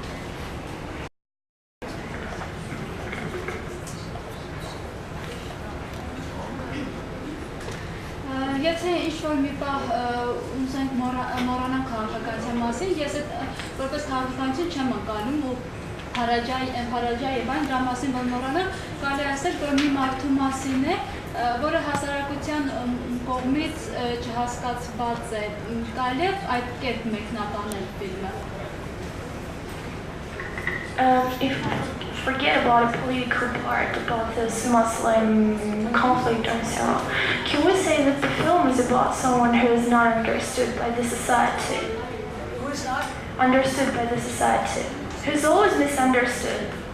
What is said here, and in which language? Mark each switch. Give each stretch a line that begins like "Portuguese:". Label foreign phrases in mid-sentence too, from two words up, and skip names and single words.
Armenian: Եթե ինչ-որ մի պահ ունենք մոռանանք քաղաքականության մասին, ես այդ որպես քաղաքականություն չեմ ընկալում ու փարաջայ եւ այն դրա մասին որ մոռանանք, կարելի է ասել, որ մի մարդու մասին է, որը հասարակության կողմից չհասկացված է, կարելի է այդ կերպ մեկնաբանել ֆիլմը։
English: If forget about a political part about this Muslim conflict and so on, can we say that the film is about someone who is not understood by the society? Who is not? Understood by the society. Who's always misunderstood?